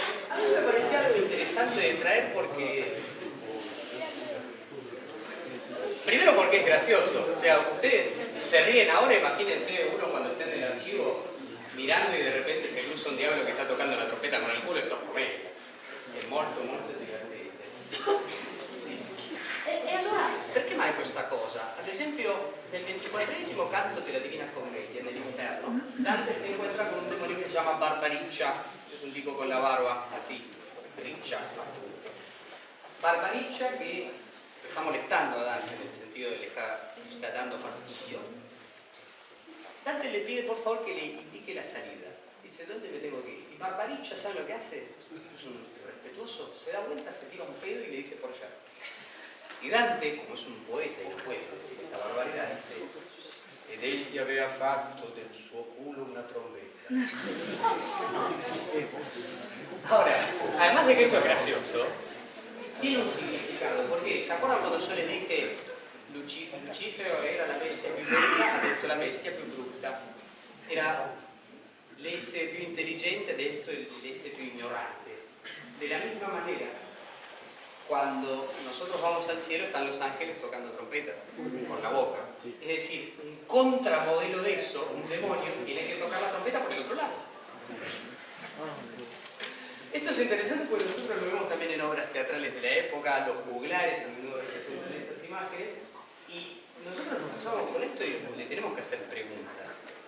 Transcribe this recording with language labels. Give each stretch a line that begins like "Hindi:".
Spanish: A mí me parecía algo interesante de traer porque... Primero porque es gracioso. O sea, ustedes se ríen ahora, imagínense uno cuando esté en el archivo mirando y de repente se cruza un diablo que está tocando la trompeta con el culo, esto es comedia.
Italian: È molto divertente. Sì. E allora, perché mai questa cosa? Ad esempio, nel 24esimo canto della Divina Commedia, nell'Inferno, Dante se encuentra con un demonio che si chiama Barbariccia, es un tipo con la barba así, riccia.
Spanish: Barbariccia che está molestando a Dante, nel sentido de le está dando fastidio. Dante le pide por favor que le indique la salida. Dice, ¿dónde me tengo que ir? Y Barbariccia, ¿sabe lo que hace? Es un respetuoso, se da vuelta, se tira un pedo y le dice por allá. Y Dante, como es un poeta y no puede decir esta barbaridad, dice, ed egli aveva fatto del suo culo una trombetta. Ahora, además de que esto es gracioso, tiene un significado, porque ¿se acuerdan cuando yo les dije Lucifero era la bestia più bella, adesso la bestia più brutta?
Italian: Era l'essere più intelligente, adesso l'essere più ignorante.
Spanish: De la misma manera, cuando nosotros vamos al cielo están los ángeles tocando trompetas con la boca. Es decir, un contramodelo de eso, un demonio, tiene que tocar la trompeta por el otro lado. Esto es interesante porque nosotros lo vemos también en obras teatrales de la época, los juglares a menudo representan estas imágenes, y nosotros nos pasamos con esto y le tenemos que hacer preguntas.